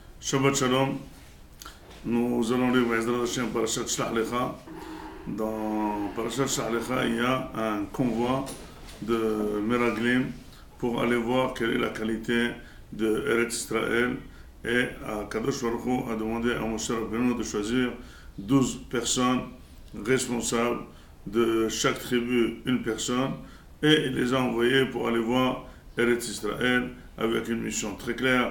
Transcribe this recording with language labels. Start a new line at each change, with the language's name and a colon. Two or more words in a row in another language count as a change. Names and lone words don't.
Hebrew: שבת שלום,
French: nous allons lire
Hebrew: בעזרת השם
French: Parashat Shlach Lecha. Dans Parashat Shlach Lecha, il y a un convoi de Meraglim pour aller voir quelle est la qualité de Eretz Israël. Et
Hebrew: הקדוש ברוך הוא
French: a demandé à Moshe Rabbeinu de choisir 12 personnes responsables de chaque tribu, une personne, et il les a envoyés pour aller voir Eretz Israël avec une mission très claire.